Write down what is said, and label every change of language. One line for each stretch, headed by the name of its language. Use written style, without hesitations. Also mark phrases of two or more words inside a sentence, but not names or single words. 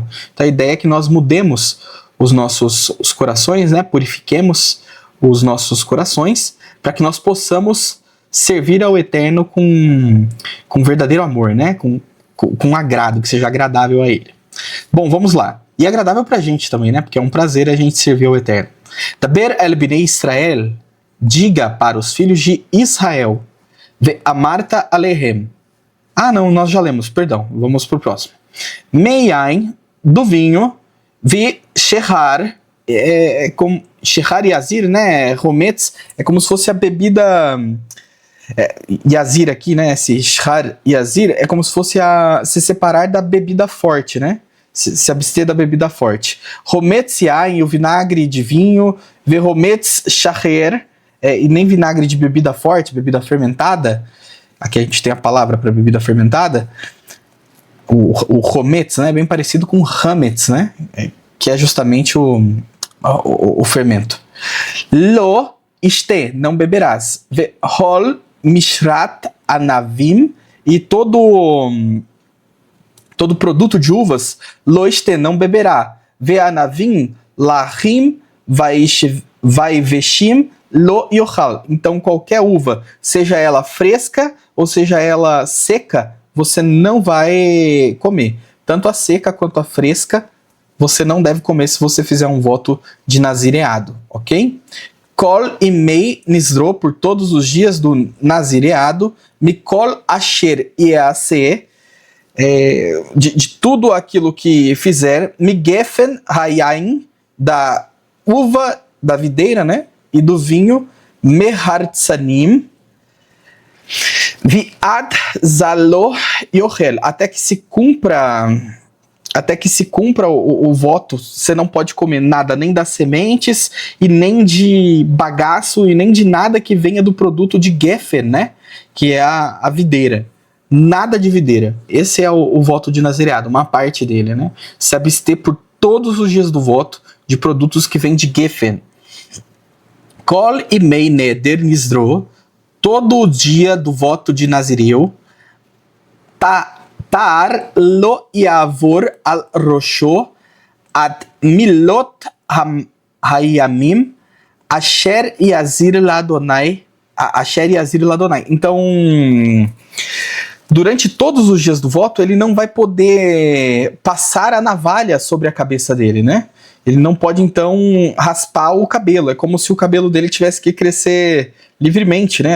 Portuguese: Então a ideia é que nós mudemos os corações, né? Purifiquemos os nossos corações para que nós possamos servir ao eterno com verdadeiro amor, né? Com agrado, que seja agradável a ele. Bom, vamos lá. E agradável pra gente também, né? Porque é um prazer a gente servir ao eterno.
Hebrew: דבר אל בני ישראל,
Portuguese: diga para os filhos de Israel,
Hebrew: ואמרת אלהם.
Portuguese: Ah, não, nós já lemos, perdão. Vamos pro próximo.
Hebrew: Meiain,
Portuguese: do vinho,
Hebrew: ושכר, como שכר יזיר, né?
Portuguese: Rometz, é como se fosse a bebida... Yazir aqui, né? Esse shehar yazir é como se fosse se separar da bebida forte, né? Se abster da bebida forte.
Hebrew: חמץ יין,
Portuguese: o vinagre de vinho,
Hebrew: וחמץ שכר,
Portuguese: e nem vinagre de bebida forte, bebida fermentada. Aqui a gente tem a palavra para bebida fermentada. O rometz, né? É bem parecido com hametz, né? Que é justamente o fermento.
Hebrew: לא ישתה,
Portuguese: não beberás.
Hebrew: וכל משרת ענבים,
Portuguese: e todo produto de uvas,
Hebrew: לא ישתה,
Portuguese: não beberá.
Hebrew: וענבים לחים ויבשים לא יאכל.
Portuguese: Então qualquer uva, seja ela fresca ou seja ela seca, você não vai comer. Tanto a seca quanto a fresca, você não deve comer se você fizer um voto de nazireado, ok?
Hebrew: כל ימי נזרו,
Portuguese: por todos os dias do nazireado,
Hebrew: מכל אשר יעשה,
Portuguese: de tudo aquilo que fizer,
Hebrew: מגפן היין,
Portuguese: da uva, da videira, né? E do vinho,
Hebrew: מחרצנים ועד זג לא יאכל,
Portuguese: até que se cumpra o voto, você não pode comer nada, nem das sementes, e nem de bagaço, e nem de nada que venha do produto de Geffen, né? Que é a videira. Nada de videira. Esse é o voto de nazireado, uma parte dele, né? Se abster por todos os dias do voto de produtos que vêm de Geffen.
Hebrew: כל ימי נדר נזרו,
Portuguese: todo dia do voto de Nazireu,
Hebrew: תער לא יעבר על ראשו עד מלאת הימים אשר יזיר ליהוה.
Portuguese: Então, durante todos os dias do voto, ele não vai poder passar a navalha sobre a cabeça dele, né? Ele não pode, então, raspar o cabelo. É como se o cabelo dele tivesse que crescer livremente, né?